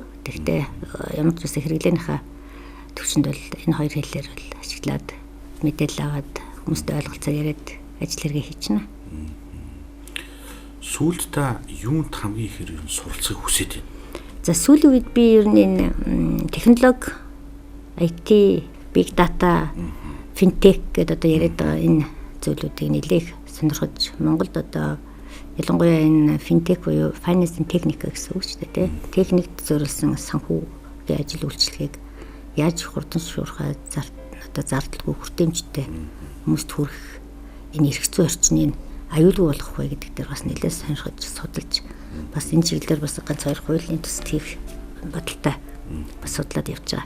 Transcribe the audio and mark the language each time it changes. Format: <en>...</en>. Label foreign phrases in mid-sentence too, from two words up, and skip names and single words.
<mn>Тэгтээ ямар ч үсэ хэрэглээнийхээ төвчөнд бол энэ хоёр хэлээр бол ашиглаад мэдээлэл аваад хүмүүстэй ойлголцоо яриад ажил хэрэгээ хийчихнэ. Сүүлд та юунд хамгийн их суралцахыг хүсэж байна? За сүүлийн үед би ер нь энэ технологи, IT,</mn> <en>big data,</en> <mn>fintech гэдэг одоо яриад байгаа энэ зүйлүүдийг нэлээх сонирхож Монголд одоо ялангуяа энэ fintech буюу</mn> <en>finance and technique</en> <mn>гэсэн үг шүү дээ тийм. Техникт зориулсан санхүүгийн ажил үйлчилгээг яаж хурдан шуурхай одоо зардалгүй хүртээмжтэй хүмүүст хүрэх энэ эрх зүйн орчныг аюулгүй болгох вэ гэдэг дээр бас нэлээд сонирхож судалж бас энэ чиглэлээр бас ганц хоёр хуулийн төсөл хийх бодолтой бас судлаад явж байгаа.</mn>